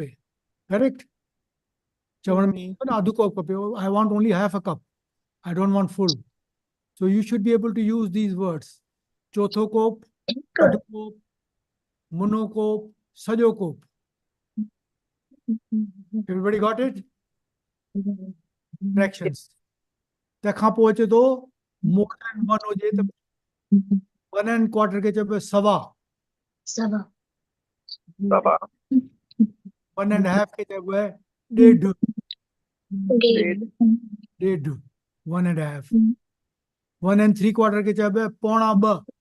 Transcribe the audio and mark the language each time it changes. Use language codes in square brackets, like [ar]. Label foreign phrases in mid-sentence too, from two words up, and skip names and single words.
[sd] करेक्ट? चवण में अधु कोप खपे। [en] I want only half a cup. I don't want full. So you should be able to use these words. [sd] चौथो कोप, अधु कोप, मुनो कोप, सॼो कोप। [en] Everybody got it? Fractions. [sd] तंहिंखां पोइ अचे थो [en] more than [sd] 1 हुजे त 1/4 खे चइबो आहे सवा। 1.5 खे चइबो आहे ॾेढ। ॾेढ 1.5। 1 3/4 खे चइबो आहे पौणा 2।